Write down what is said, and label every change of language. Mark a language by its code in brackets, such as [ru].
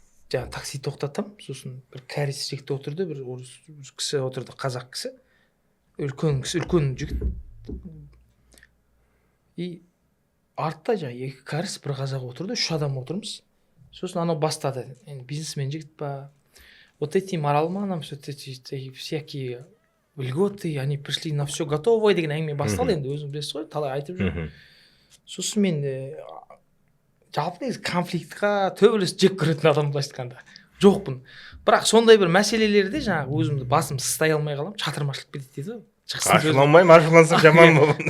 [kk] Такси тоқтатам, сосын бір кәріс жігіт отырды, бір кісі отырды, қазақ кісі. Үлкен жігіт. И артта екі кәріс, бір қазақ отырды, 3 адам отырмыз. Сосын анау бастады. Енді бизнесмен жігіт па. [ru] Вот этим оралманам, всякие льготы, они пришли на все готовое [kk] деген әңгіме басталды. Енді өзің білесіз ғой, талай айтып жүр. Сосын мен жалпы негізі конфликтқа төбелес жек көретін адам былайша айтқанда жоқпын. Бірақ сондай бір мәселелерде жаңағы өзімді басым сыстай алмай қаламын, шатырмашылық кетеді дейді ғой. Ашуланбаймын, ашулансам жаман болған.